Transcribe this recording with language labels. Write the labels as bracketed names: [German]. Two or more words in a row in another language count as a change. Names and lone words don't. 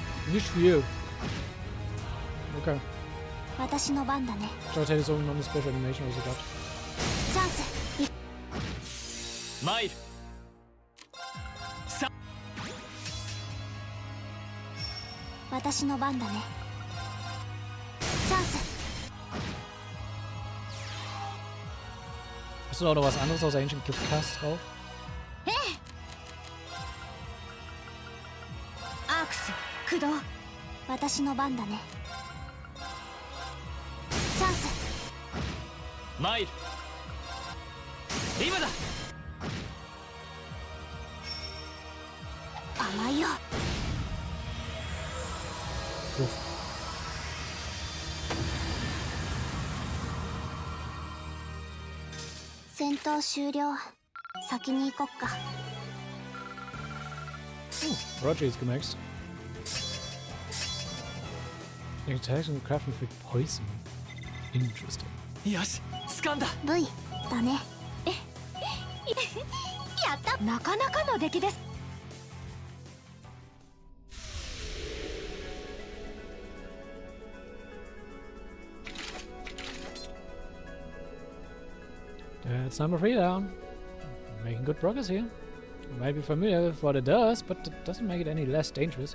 [German] Nicht viel. Okay. [Japanese] 私の番だね。 [German] Ich dachte, hätte so eine [English] Special Animation [German] oder so gehabt. [Japanese] チャンス。参る。私の番だね。チャンス。 [German] Hast du auch noch was anderes außer Ancient [English] Gift Cast [German] drauf? [Japanese] アークス駆動。私の番だね。チャンス。参る。今だ。甘いよ。戦闘終了。先に行こっか。 [German] Roger ist gemaxt. [English] Attacks and crafting for poison. Interesting. [Japanese] よし、掴んだ。 V だね。やった。なかなかの出来です。 [English] That's number 3 down. Making good progress here. You might be familiar with what it does, but it doesn't make it any less dangerous.